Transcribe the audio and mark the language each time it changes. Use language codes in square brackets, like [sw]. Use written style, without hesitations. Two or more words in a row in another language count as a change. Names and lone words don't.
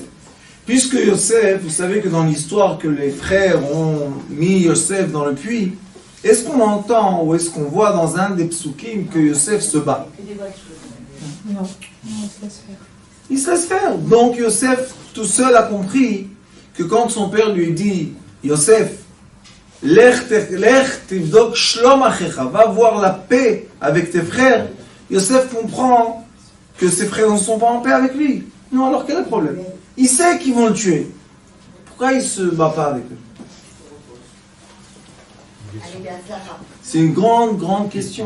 [fr] Puisque Yosef, vous savez que dans l'histoire que les frères ont mis Yosef dans le puits, est-ce qu'on entend ou est-ce qu'on voit dans un des psukim que Yosef se bat? Non, il se laisse faire. Il se laisse faire. Donc Yosef tout seul a compris que quand son père lui dit Yosef, [he] לך תבדוק שלום אחיך, [fr] va voir la paix avec tes frères, Yosef comprend que ses frères ne sont pas en paix avec lui. Non, alors quel est le problème? Il sait qu'ils vont le tuer. Pourquoi il ne se bat pas avec eux? C'est une grande question.